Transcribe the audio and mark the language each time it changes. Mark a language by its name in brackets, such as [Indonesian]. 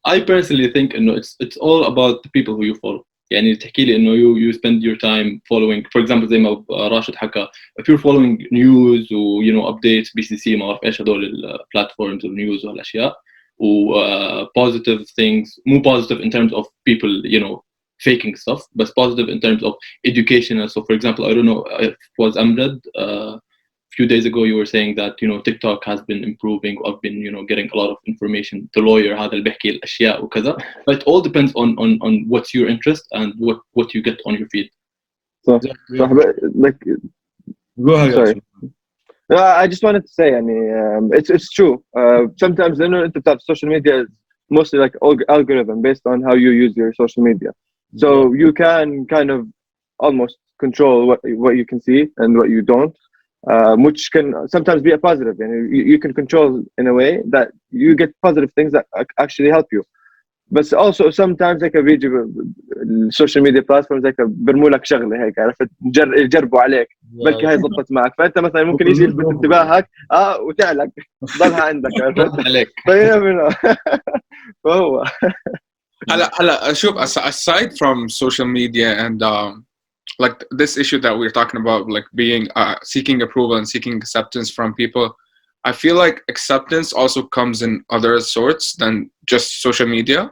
[English] I personally think انه it's all about the people who you follow. [Arabic] يعني تحكي لي انه [English] you spend your time following, for example [Arabic] زي ما راشد حكى, [English] if you're following news و updates BCC [Arabic] ما اعرف ايش هدول البلاتفورمز والنيوز والاشياء [English] و positive things, مو positive in terms of people faking stuff, but positive in terms of educational. So for example, I don't know if it was Amjad, a few days ago you were saying that TikTok has been improving. I've been getting a lot of information. The lawyer [Arabic] هذا اللي بيحكي الأشياء وكذا. [English] But it all depends on what's your interest and what you get on your feed. [Arabic] صح like [English] Go ahead. sorry. I just wanted to say يعني it's true. Sometimes [Arabic] لأنه أنت بتعرف [English] social media is mostly like algorithm based on how you use your social media. So you can kind of almost control what you can see and what you don't. Which can sometimes be a positive, and you can control in a way that you get positive things that actually help you. But also sometimes like [Arabic] بيجي السوشيال ميديا بلاتفورمز هيك برموا لك شغله هيك عرفت يجربوا عليك بلكي هي ضبطت معك فانت مثلا ممكن يجي يلفت انتباهك وتعلق ضلها عندك عرفت عليك. فهو هلا شوف [English] aside from social media and like this issue that we're talking about, like being seeking approval and seeking acceptance from people, I feel like acceptance also comes in other sorts than just social media.